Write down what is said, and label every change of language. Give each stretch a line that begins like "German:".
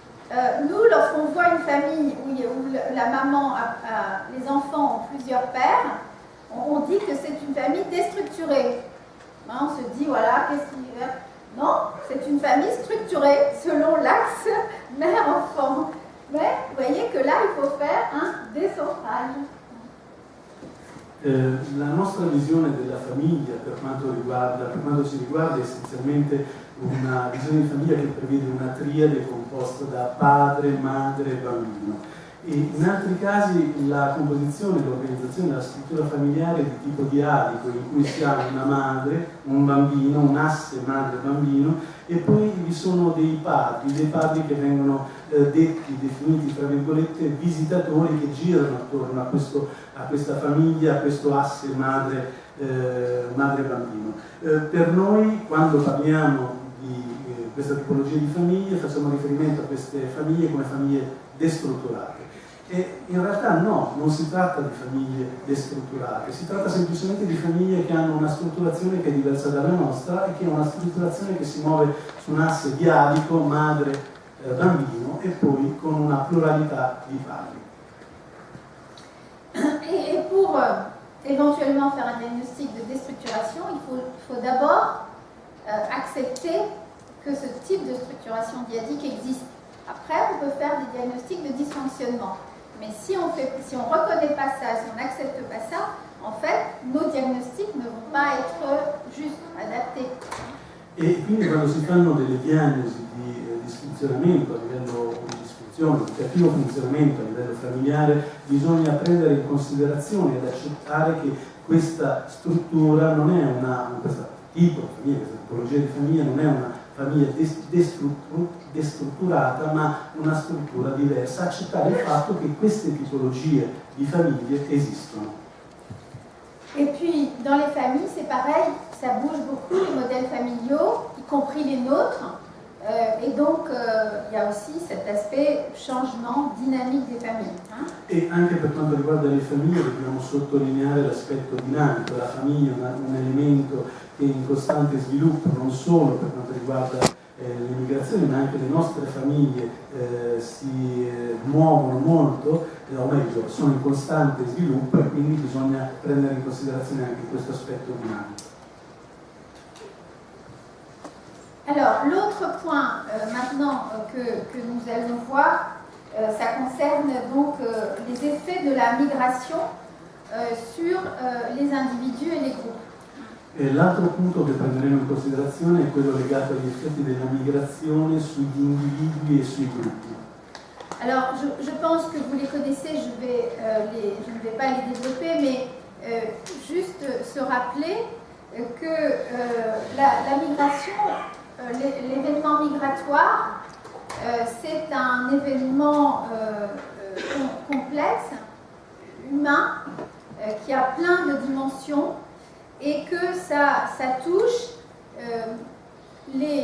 French: Nous, lorsqu'on voit une famille où la maman a les enfants ont plusieurs pères, on dit que c'est une famille déstructurée. On se dit, voilà, qu'est-ce qu'il y a ? Non, c'est une famille structurée selon l'axe mère-enfant. Mais vous voyez que là, il faut faire un décentrage.
Italian: La nostra visione della famiglia per quanto ci riguarda è essenzialmente una visione di famiglia che prevede una triade composta da padre, madre e bambino. e in altri casi la composizione, l'organizzazione della struttura familiare è di tipo diadico, in cui si ha una madre, un bambino, un asse madre-bambino, e poi vi sono dei padri che vengono definiti tra virgolette visitatori, che girano attorno a questa famiglia, a questo asse madre-bambino. Per noi, quando parliamo di questa tipologia di famiglie, facciamo riferimento a queste famiglie come famiglie destrutturate. E in realtà no, non si tratta di famiglie destrutturate, si tratta semplicemente di famiglie che hanno una strutturazione che è diversa dalla nostra e che ha una strutturazione che si muove su un asse diadico, madre-bambino, e poi con una pluralità di padri.
French: Et pour éventuellement faire un diagnostic de déstructuration, il faut d'abord accepter que ce type de structuration diadique existe. Après, on peut faire des diagnostics de dysfonctionnement. Mais si on ne reconnaît pas ça, si on n'accepte pas ça, en fait, nos diagnostics ne vont pas être juste adaptés.
Italian: E quindi quando si fanno delle diagnosi di disfunzionamento a livello di disfunzione, di cattivo funzionamento a livello familiare, bisogna prendere in considerazione ed accettare che questa struttura non è questo tipo di famiglia, questa tipologia di famiglia non è una famiglia destrutturata, ma una struttura diversa, accettare il fatto che queste tipologie di famiglie esistono.
French: Et puis, dans les familles, c'est pareil, ça bouge beaucoup, les modèles familiaux, y compris les nôtres. Et donc, il y a aussi cet aspect changement dynamique des familles.
Italian: E anche per quanto riguarda le famiglie dobbiamo sottolineare l'aspetto dinamico. La famiglia è un elemento che è in costante sviluppo, non solo per quanto riguarda le migrazioni, ma anche le nostre famiglie si muovono molto, o meglio, sono in costante sviluppo, e quindi bisogna prendere in considerazione anche questo aspetto dinamico.
French: Alors, l'autre point maintenant que nous allons voir, ça concerne donc les effets de la migration sur les individus et les groupes.
Italian: E l'altro punto che prenderemo in considerazione è quello legato agli effetti della migrazione sugli individui e sui gruppi.
French: Alors, je pense que vous les connaissez, je ne vais pas les développer, mais juste se rappeler que la migration, l'événement migratoire, c'est un événement complexe, humain, qui a plein de dimensions, et que ça touche,